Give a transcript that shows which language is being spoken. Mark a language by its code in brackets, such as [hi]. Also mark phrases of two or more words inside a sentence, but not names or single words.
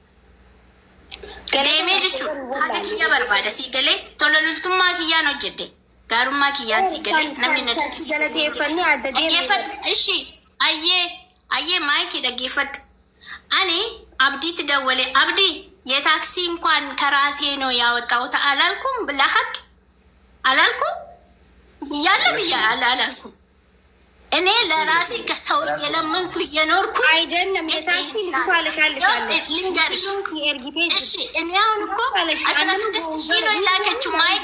[om] Deemee jechuun haga kiyya barbaada sii galee tola loltummaa kiyyaan hojjedhe gaarummaa kiyyaan sii galee namni na dubbisiisa dhaggeeffadhu. Ishi ayyee maayikii dhaggeeffadhu. Ani abdiitti dawwalee abdii [am] የታክሲ እንኳን ከራሴ ነው ያወጣሁት አላልኩም? ለሀቅ አላልኩም? ብያለሁ አላልኩም? እኔ ለራሴ ከሰው የለመንኩ እየኖርኩ አይደለም። የታክሲ ልንገርሽ፣ እሺ እኔ አሁን እኮ 16000 ነው የላከችው። ማይኪ